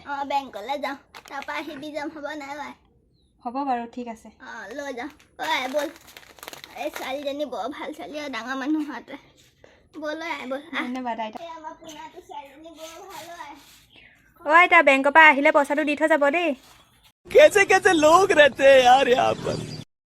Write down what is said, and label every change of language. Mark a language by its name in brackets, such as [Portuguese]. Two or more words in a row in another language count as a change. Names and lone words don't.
[Assamese] অঁ বেংকলৈ যাওঁ তাৰপৰা আহি দি যাম হ'ব নাই আই হ'ব বাৰু ঠিক আছে অঁ লৈ যাওঁ আই ব'ল এই ছোৱালীজনী বৰ ভাল ছোৱালী আৰু ডাঙৰ মানুহ হোৱাতে ব'ল আই ব'ল ধন্যবাদ আইতা এই আমাৰ পোনাটো ছোৱালীজনী বৰ ভাল আই আইতা বেংকৰ পৰা আহিলে পইচাটো দি থৈ যাব দেই [Hindi] कैसे कैसे लोग रहते हैं यार यहाँ पर।